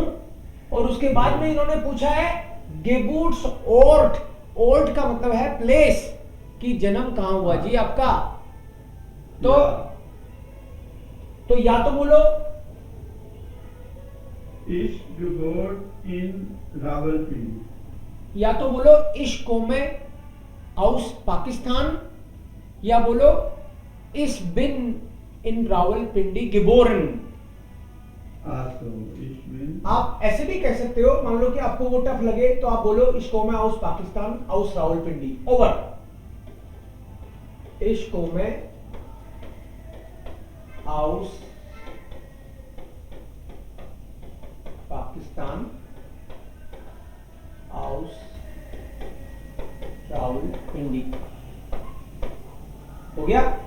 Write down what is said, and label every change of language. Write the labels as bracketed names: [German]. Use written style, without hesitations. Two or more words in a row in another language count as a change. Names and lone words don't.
[Hindi] और उसके बाद में इन्होंने पूछा है [German] Geburts Ort, [Hindi] ओर्ट का मतलब है प्लेस, कि जन्म कहां हुआ जी आपका, तो या तो बोलो [German] Ich geboren in Rawalpindi. [Hindi] या तो बोलो [German] ich komme aus Pakistan, [Hindi] या बोलो [German] ich bin in Rawalpindi geboren. Also, ich bin. [Hindi] आप ऐसे भी कह सकते हो, मान लो कि आपको वो टफ लगे तो आप बोलो [German] ich komme aus Pakistan aus Rawalpindi, [Hindi] ओवर। [German] ich komme aus Pakistan aus Rawalpindi, [Hindi] हो गया।